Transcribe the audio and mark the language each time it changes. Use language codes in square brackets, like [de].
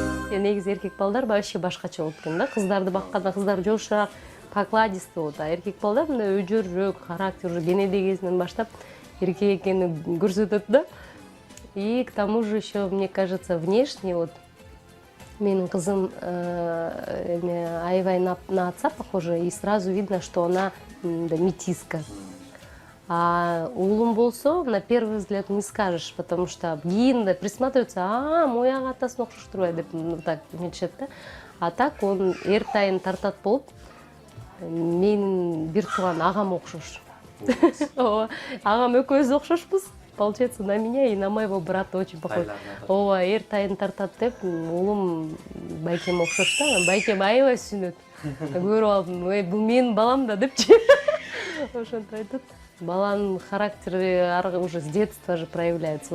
[ky] Негизи эркек балдар вообще башкача болуп экен да. Кыздарды бакканда кыздар жошураак, покладистый болот. Эркек балдар мындай өжөрөөк, характер уже кенеде кезинен баштап эркек экенин көрсөтөт да. [ru] И к тому же еще, мне кажется, внешне вот [ky] менин кызым аябай [ru] на отца похожа, и сразу видно, что она метиска. [ky] А уулум болсо, [ru] на первый взгляд не скажешь, потому что [ky] кийин присматривается, мой ага атасына окшош турбайбы деп так эметишет да. А так он эртайын тартат болуп, менин бир тууган агам окшош. Агам экөөбүз окшошпуз. [ru] Получается, на меня и на моего брата очень похож. [ky] Ооба, эртайын тартат деп, уулум байкем окшош да. Байкем аябай сүйүнөт. Көрүп алдым, бул менин балам да депчи. Ошентип айтат. Баланын характери [ru] уже с детства же проявляется.